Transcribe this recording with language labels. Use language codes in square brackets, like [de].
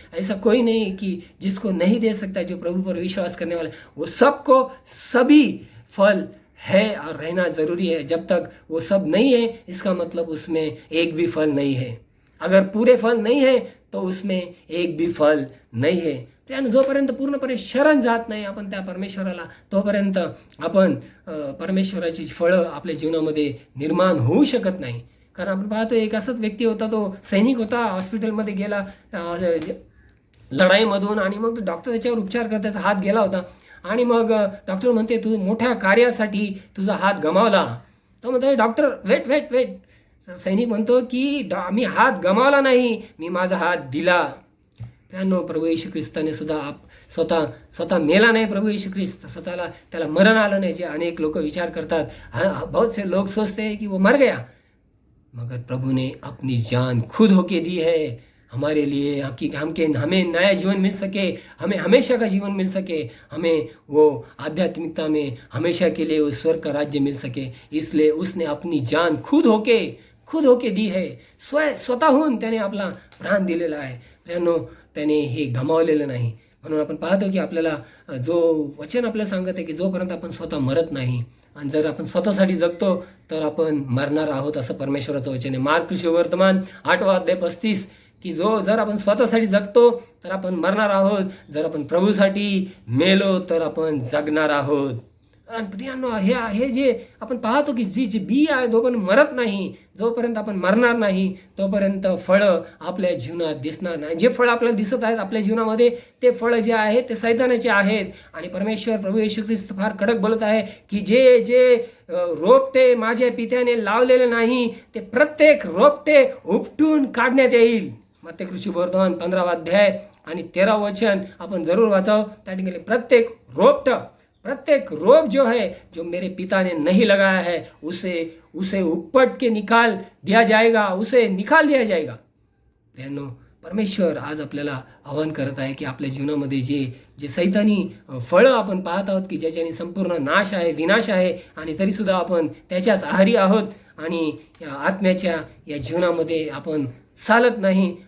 [hi] ऐसा कोई नहीं कि जिसको नहीं दे सकता. जो प्रभु पर विश्वास करने वाले, वो सबको सभी फल है और रहना जरूरी है. जब तक वो सब नहीं है, इसका मतलब उसमें एक भी फल नहीं है. अगर पूरे फल नाही है, तो उसमें एक भी फल नाही है. [mr] त्यानं जोपर्यंत पूर्णपणे शरण जात नाही आपण त्या परमेश्वराला, तोपर्यंत आपण परमेश्वराची फळं आपल्या जीवनामध्ये निर्माण होऊ शकत नाही. कारण आपण पाहतो, एक असाच व्यक्ती होता, तो सैनिक होता, हॉस्पिटलमध्ये गेला लढाईमधून, आणि मग डॉक्टर त्याच्यावर उपचार करत, त्याचा हात गेला होता. आणि मग डॉक्टर म्हणते, तू मोठ्या कार्यासाठी तुझा हात गमावला. तो म्हणतो, डॉक्टर वेट. सैनिक म्हणतो की मी हात गमावला नाही, मी माझा हात दिला. त्यानं प्रभू येशू ख्रिस्ताने सुद्धा स्वतः मेला नाही. प्रभू येशू ख्रिस्त स्वतःला, त्याला मरण आलं नाही. जे अनेक लोक विचार करतात, [hi] बहुत से लोग सोचते हैं कि वो मर गया, मगर प्रभु ने अपनी जान खुद होके दी है हमारे लिए, हमें नया जीवन मिल सके, हमें हमेशा का जीवन मिल सके, हमें वो आध्यात्मिकता में हमेशा के लिए उस स्वर्ग का राज्य मिल सके. इसलिए उसने अपनी जान खुद होके दी है. [mr] स्वतःहून त्याने आपला प्राण दिलेला आहे. त्याने हे गमावलेलं नाही. म्हणून आपण पाहतो की आपल्याला जो वचन आपल्याला सांगत आहे की जोपर्यंत आपण स्वतः मरत नाही, आणि जर आपण स्वतःसाठी जगतो तर आपण मरणार आहोत, असं परमेश्वराचं वचन आहे. मार्क सुवर्तमान 8 अध्याय 35 की जर आपण स्वतःसाठी जगतो तर आपण मरणार आहोत, जर आपण प्रभूसाठी मेलो तर आपण जगणार आहोत. आणि प्रियांनो, हे जे आपण पाहतो की जी बी आहे जोपर्यंत मरत नाही, जोपर्यंत आपण मरणार नाही तोपर्यंत फळं आपल्या जीवनात दिसणार नाही. जे फळं आपल्याला दिसत आहेत आपल्या जीवनामध्ये, ते फळं जे आहेत ते सैतानाचे आहेत. आणि परमेश्वर प्रभू येशू ख्रिस्त फार कडक बोलत आहे की जे रोपटे माझ्या पित्याने लावलेले नाही ते प्रत्येक रोपटे उपटून काढण्यात येईल. मत्ती शुभवर्तमान 15 अध्याय आणि 13 वचन आपण जरूर वाचाव. त्या ठिकाणी [hi] प्रत्येक रोप जो है जो मेरे पिता ने नहीं लगाया है उसे उपट के निकाल दिया जाएगा, उसे निकाल दिया जाएगा. [mr] प्रियांनो, परमेश्वर आज आपल्याला आवाहन करत आहे की आपल्या जीवनामध्ये जे सैतानी फळं आपण पाहत आहोत की ज्याच्याने संपूर्ण नाश आहे, विनाश आहे, आणि तरीसुद्धा आपण त्याच्याच आहारी आहोत आणि या आत्म्याच्या या जीवनामध्ये आपण चालत नाही.